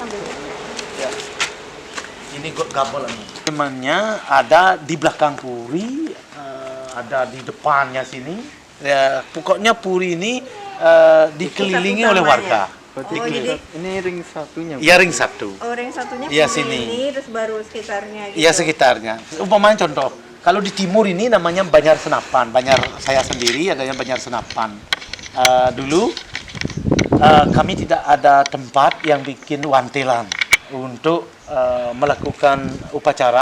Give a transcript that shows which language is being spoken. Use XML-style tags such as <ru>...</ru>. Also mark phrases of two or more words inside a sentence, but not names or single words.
<id>Ya. Ini gamelannya. Temannya ada di belakang Puri, ada di depannya sini. Ya, pokoknya Puri ini dikelilingi oleh warga. Jadi ini ring satunya. Iya, ring satu. oh, ring satunya Iya, Puri sini. ini, terus baru sekitarnya gitu. Iya, sekitarnya. Umpamanya contoh, kalau di timur ini namanya Banjar Senapan. Saya sendiri adanya Banjar Senapan. Dulu kami tidak ada tempat yang bikin wantelan untuk melakukan upacara.</id>